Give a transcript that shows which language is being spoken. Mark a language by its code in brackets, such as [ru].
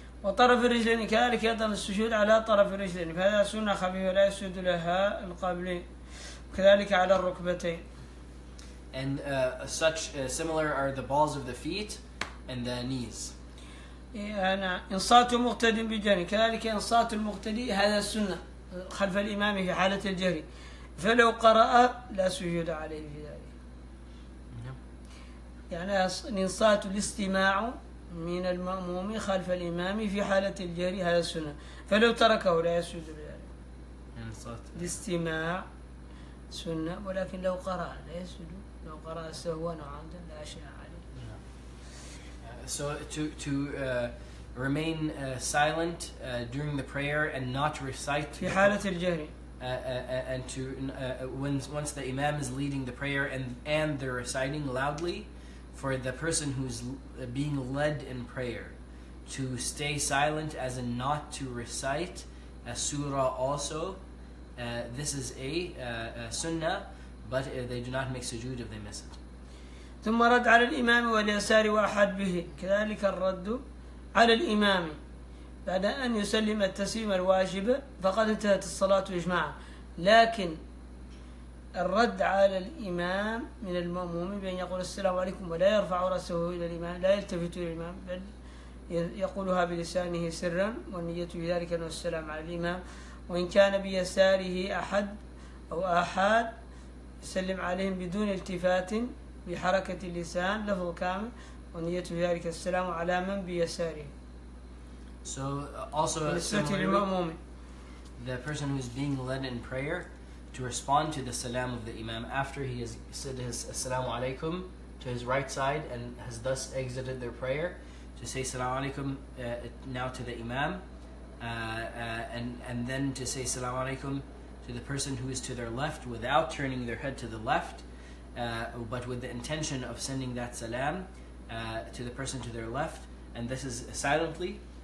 [ar] وطرف الرجلين كذلك أيضا السجود على طرف الرجلين، فهذا سنة خفيفة لا يسجد لها القابلين، وكذلك على الركبتين. [en] And such similar are the balls of the feet and the knees. [ar] أنا إنصات مقتد بجري، كذلك إنصات المقتدي هذا السنة خلف الإمام في حالة الجري، فلو قرأ لا سجود عليه في ذلك. يعني إنصات الاستماع من المأموم خلف الإمام في حالة الجري هذا السنة، فلو تركه لا يسجد لذلك. الاستماع سنة، ولكن لو قرأ لا يسجد، لو قرأ سهوا أو عمدا لا شيء عليه. [en] So to remain silent during the prayer and not recite [ar] في حالة الجهر. [en] And to once the imam is leading the prayer and they're reciting loudly, for the person who's being led in prayer to stay silent, as in not to recite a surah also. This is a sunnah, but they do not make sujood if they miss it. [ar] ثم رد على الإمام واليسار وأحد به، كذلك الرد على الإمام بعد أن يسلم التسليم الواجب فقد انتهت الصلاة إجماعا، لكن الرد على الإمام من المأموم بأن يقول السلام عليكم ولا يرفع رأسه إلى الإمام، لا يلتفت إلى الإمام بل يقولها بلسانه سرا، والنية بذلك أنه السلام على الإمام، وإن كان بيساره أحد أو آحاد يسلم عليهم بدون التفات بحركة اللسان لفظ كامل، والنية بذلك السلام على من بيساره. [en] So also similarly, the person who is being led in prayer to respond to the salam of the imam after he has said his assalamu alaikum to his right side and has thus exited their prayer, to say assalamu alaikum now to the imam, and then to say assalamu alaikum to the person who is to their left without turning their head to the left, but with the intention of sending that salam to the person to their left, and this is silently.